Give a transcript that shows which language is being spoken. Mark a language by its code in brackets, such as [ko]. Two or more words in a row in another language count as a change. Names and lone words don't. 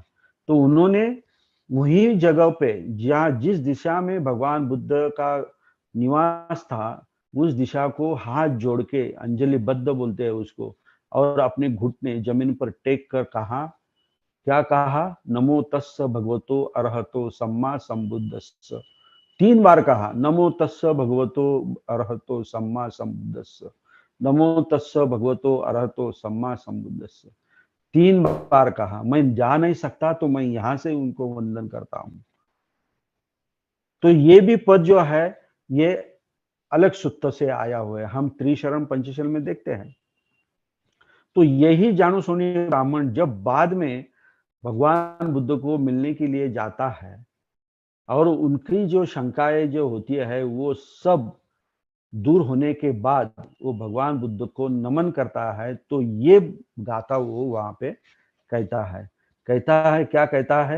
[hi] तो उन्होंने वही जगह पे जहाँ जिस दिशा में भगवान बुद्ध का निवास था, उस दिशा को हाथ जोड़ के अंजलि बद्ध बोलते हैं उसको, और अपने घुटने जमीन पर टेक कर कहा, क्या कहा? [pi] नमो तस्स भगवतो अरहतो सम्मा संबुद्धस्स। [hi] 3 बार कहा, [pi] नमो तस्स भगवतो अरहतो सम्मा संबुद्धस्स, नमो तस्स भगवतो अरहतो सम्मा संबुद्धस्स। [hi] 3 बार कहा। मैं जा नहीं सकता तो मैं यहां से उनको वंदन करता हूं। तो ये भी पद जो है ये अलग सूत्र से आया हुआ है, हम त्रिशरण पंचशल में देखते हैं। तो यही जानो सोनी ब्राह्मण जब बाद में भगवान बुद्ध को मिलने के लिए जाता है और उनकी जो शंकाएं जो होती है वो सब दूर होने के बाद वो भगवान बुद्ध को नमन करता है, तो ये गाथा वो वहां पे कहता है क्या कहता है?